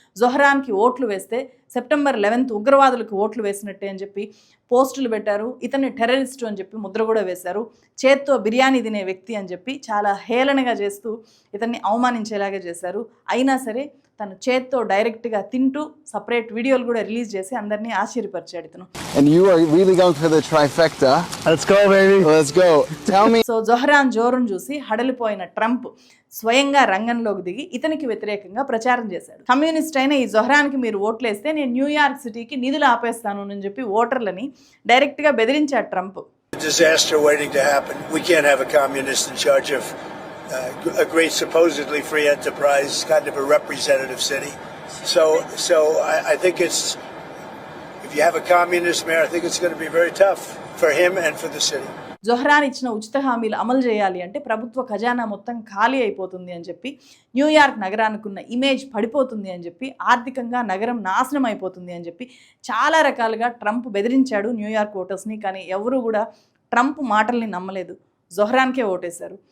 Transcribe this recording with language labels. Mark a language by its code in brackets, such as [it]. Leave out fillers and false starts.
[te] జొహ్రాన్కి ఓట్లు వేస్తే September 11th ఉగ్రవాదులకు ఓట్లు వేసినట్టే అని చెప్పి పోస్టులు పెట్టారు. ఇతన్ని టెర్రరిస్టు అని చెప్పి ముద్ర కూడా వేశారు. చేత్తో బిర్యానీ తినే వ్యక్తి అని చెప్పి చాలా హేళనగా చేస్తూ ఇతన్ని అవమానించేలాగా చేశారు. అయినా సరే తను చేత్తో డైరెక్ట్గా తింటూ సపరేట్ వీడియోలు కూడా రిలీజ్ చేసి అందరినీ ఆశ్చర్యపరిచాడు ఇతను. [en] And you are really going for the trifecta. Let's go, baby. Let's go. Tell me. [te] So Zohran జోరును చూసి హడలిపోయిన ట్రంప్ స్వయంగా రంగంలోకి దిగి ఇతనికి వ్యతిరేకంగా ప్రచారం చేశాడు. కమ్యూనిస్ట్ అయిన ఈ జొహ్రాన్కి మీరు ఓట్లేస్తే నేను న్యూయార్క్ సిటీకి నిధులు ఆపేస్తాను అని చెప్పి ఓటర్లని డైరెక్ట్గా బెదిరించాడు Trump. [en] Disaster waiting to happen. We can't have a communist in charge of a great supposedly free enterprise, kind of a representative city. So I think it's, if you have a communist mayor, I think it's going to be very tough for him and for the city. [te] Zohran ఇచ్చిన ఉచిత హామీలు అమలు చేయాలి అంటే ప్రభుత్వ ఖజానా మొత్తం ఖాళీ అయిపోతుంది అని చెప్పి, న్యూయార్క్ నగరానికి ఉన్న ఇమేజ్ పడిపోతుంది అని చెప్పి, ఆర్థికంగా నగరం నాశనం అయిపోతుంది అని చెప్పి చాలా రకాలుగా ట్రంప్ బెదిరించాడు న్యూయార్క్ ఓటర్స్ని. కానీ ఎవరు కూడా ట్రంప్ మాటల్ని నమ్మలేదు, జొహ్రాన్కే ఓటేశారు.